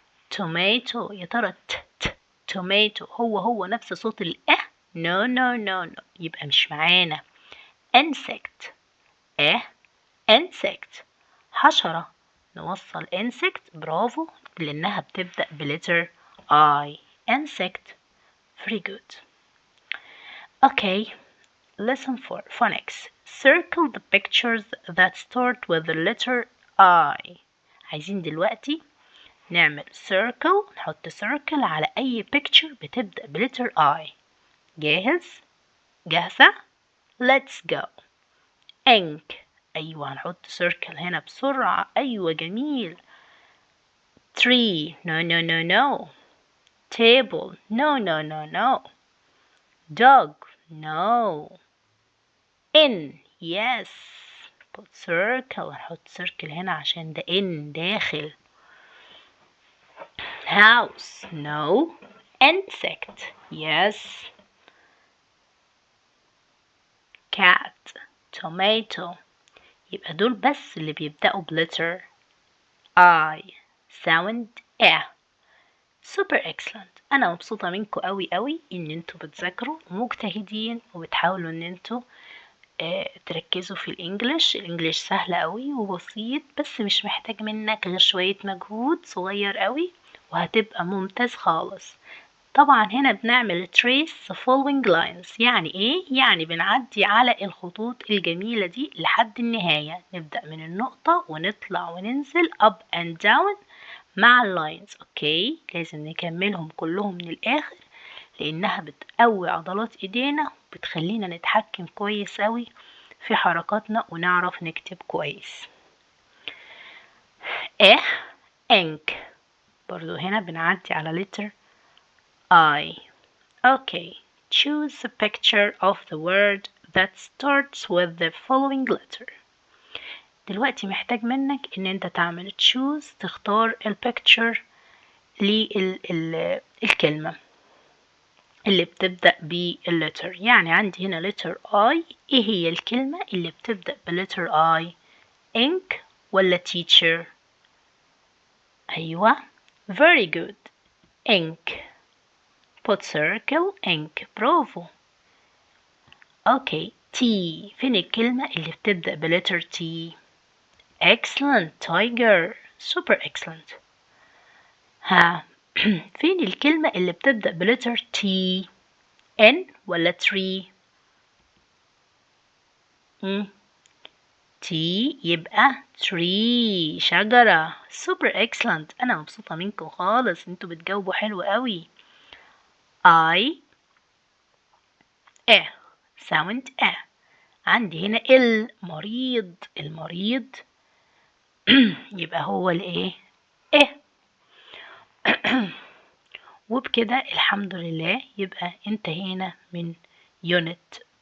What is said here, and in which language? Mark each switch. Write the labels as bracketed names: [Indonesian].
[Arabic] tomato يا ترى tomato هو نفس صوت ال no. يبقى مش معانا. [English] insect insect [Arabic] حشرة. نوصل insect برافو لأنها بتبدأ بletter I. [English] insect. very good. okay. lesson 4 phonics. circle the pictures that start with the letter I. [Arabic] عايزين دلوقتي نعمل circle. نحط circle على أي picture بتبدأ بletter I. جاهزة؟ [English] let's go. [Arabic] ink أيوة هنحط circle هنا بسرعة. أيوة جميل. [English] tree no. table no. dog no. in yes. [Arabic] put circle هنحط circle هنا عشان ده in داخل. [English] house no. insect yes. cat tomato. [Arabic] يبقى دول بس اللي بيبدأوا بletter I. [English] sound A. super excellent. [Arabic] أنا مبسوطة منكم قوي إن انتوا بتذاكروا ومجتهدين وبتحاولوا إن انتوا تركزوا في الإنجليش سهل قوي وبسيط بس مش محتاج منك غير شوية مجهود صغير قوي وهتبقى ممتاز خالص. طبعا هنا بنعمل [English] trace the following lines. [Arabic] يعني ايه؟ يعني بنعدي على الخطوط الجميلة دي لحد النهاية. نبدأ من النقطة ونطلع وننزل [English] up and down [Arabic] مع اللاينز. اوكي لازم نكملهم كلهم من الآخر لأنها بتقوي عضلات ايدينا وبتخلينا نتحكم كويس قوي في حركاتنا ونعرف نكتب كويس. ink برضو هنا بنعدي على letter I. [English] okay. choose a picture of the word that starts with the following letter. [Arabic] دلوقتي محتاج منك ان انت تعمل choose تختار البيكتشر للكلمة اللي بتبدأ بالletter. يعني عندي هنا letter I. ايه هي الكلمة اللي بتبدأ بالletter I؟ [English] ink ولا teacher؟ أيوة very good ink put circle ink برافو. Okay T [Arabic] فين الكلمة اللي بتبدأ [English] بletter T؟ excellent tiger super excellent. [Arabic] ها فين الكلمة اللي بتبدأ بletter T؟ N ولا tree؟ T يبقى tree شجرة [English] super excellent. [Arabic] أنا مبسوطة منكم خالص انتوا بتجاوبوا حلو قوي. [English] I sound [Arabic] عندي هنا المريض المريض يبقى هو الايه وبكده الحمد لله يبقى انتهينا من unit